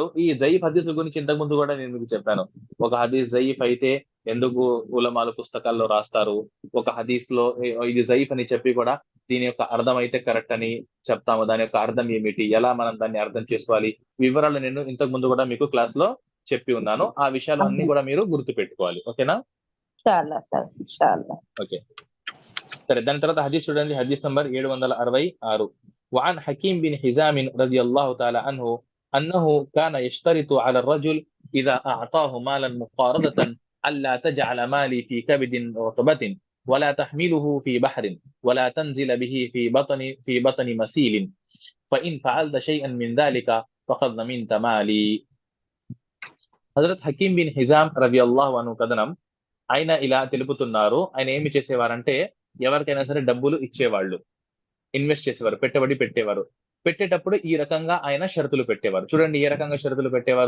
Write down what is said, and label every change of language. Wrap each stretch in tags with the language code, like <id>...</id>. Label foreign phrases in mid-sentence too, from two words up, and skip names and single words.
<te>ఈ జయీఫ్ హదీస్ గురించి ఇంతకు ముందు కూడా నేను మీకు చెప్పాను. ఒక హదీస్ జయీఫ్ అయితే ఎందుకు ఉలమాలు పుస్తకాల్లో రాస్తారు, ఒక హదీస్ లో ఇది జయీఫ్ అని చెప్పి కూడా దీని యొక్క అర్థం అయితే కరెక్ట్ అని చెప్తాము. దాని యొక్క అర్థం ఏమిటి, ఎలా మనం దాన్ని అర్థం చేసుకోవాలి, వివరాలు నేను ఇంతకు ముందు కూడా మీకు క్లాస్ లో చెప్పి ఉన్నాను. ఆ విషయాలు అన్ని కూడా మీరు గుర్తు పెట్టుకోవాలి. ఓకేనా? ఓకే, సరే. దాని తర్వాత హదీస్ చూడండి, హదీస్ నంబర్ 766.</te> <ar>وعن حكيم بن حزام رضي الله تعالى عنه أنه كان يشترط على الرجل إذا أعطاه مالا مقارضة ألا تجعل مالي في كبد رطبة ولا تحمله في بحر ولا تنزل به في بطن مسيل فإن فعلت شيئا من ذلك فقد ضمنت مالي.</ar> <te>హజరత్ హకీం బిన్ హిజాం</te> <ar>رضي الله عنه</ar> <te>కథనం. ఆయన ఇలా తెలుపుతున్నారు, ఆయన ఏమి చేసేవారంటే ఎవరికైనా సరే డబ్బులు ఇచ్చేవాళ్ళు, ఇన్వెస్ట్ చేసేవారు, పెట్టుబడి పెట్టేవారు. పెట్టేటప్పుడు ఈ రకంగా ఆయన షరతులు పెట్టేవారు. చూడండి ఏ రకంగా షరతులు పెట్టేవారు.</te>